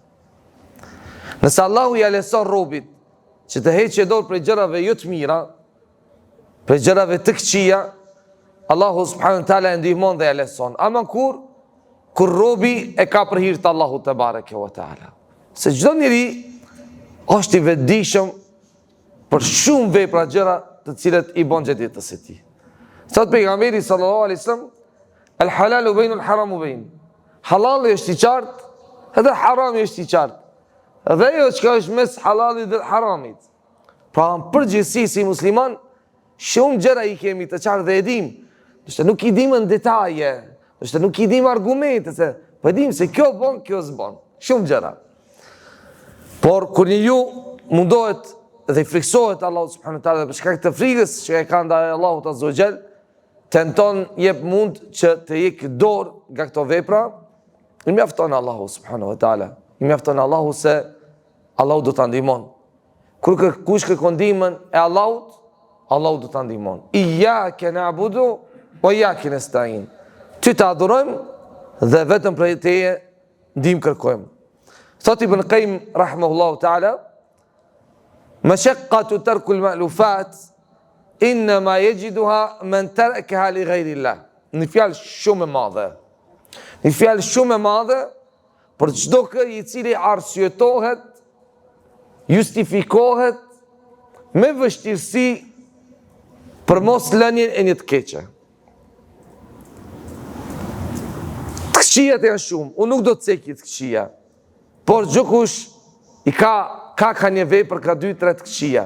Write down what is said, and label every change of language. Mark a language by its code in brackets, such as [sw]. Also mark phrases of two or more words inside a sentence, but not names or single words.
[sq] Nëse Allahu ja lehtëson robit që të heqje dorë prej gjërave jo të mira, prej gjërave të këqija, Allahu [ar] سبحانه وتعالى [sq] e ndihmon dhe ja lehtëson. Ama kur robi e ka për hir të Allahut [ar] تبارك وتعالى. [sq] Se çdo njeri është i vetëdijshëm për shumë vepra gjëra të cilat i bën gjatë jetës së tij. Thot pejgamberi [ar] صلى الله عليه وسلم الحلال بين الحرام بين. [sq] Halali është i qartë edhe harami është i qartë. Dhe ajo që është mes halalit dhe haramit. Pra në përgjithësi si musliman, shumë gjëra i kemi të qartë dhe e dim. Nëse nuk i dim në detaje, nëse nuk i dim argumente, po e dim se kjo bën, kjo s'bën. Shumë gjëra. Por kur njeriu mundohet dhe i friksohet Allahu [ar] سبحانه وتعالى [sq] për shkak të frikës që e ka ndaj Allahut [ar] عز وجل, [sq] tenton jep mund që të jek dorë nga këto vepra, i mjafton Allahu [ar] سبحانه وتعالى. [sq] I mjafton Allahu se Allahu do ta ndihmon. Kur kush kërkon ndihmën e Allahut, Allahu do ta ndihmon. [ar] إياك نعبد وإياك نستعين. [sq] Ty të adhurojmë dhe vetëm prej teje ndihmë kërkojmë. [ar] Thot ابن القيم رحمه الله تعالى مشقة ترك المألوفات إنما يجدها من تركها لغير الله. [sq] Një fjalë shumë e madhe. Një fjalë shumë e madhe për çdo kë i cili arsyetohet, justifikohet me vështirësi për mos lënien e një të keqe. Të këqijat janë shumë, unë nuk do të cekj të këqija, por gjukush i ka një vepër, ka 2-3 të këqija.